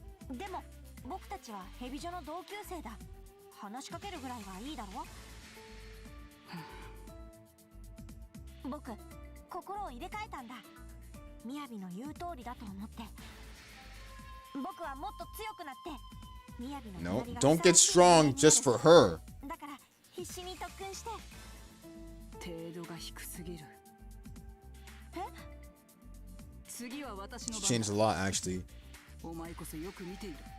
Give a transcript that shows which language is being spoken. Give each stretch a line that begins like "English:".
Japanese: でも僕たちはヘビ女の同級生だ。話しかけるぐらいはいいだろ？僕、心を入れ替えたんだ。みやびの言う通りだと思って。僕はもっと強くなって。
English: No, don't get strong just for her.
Japanese: だから必死に特訓して。程度が低すぎる。え？次は私の
English: She
Japanese: 番
English: changed a lot actually.
Japanese: お前こそよく見ている。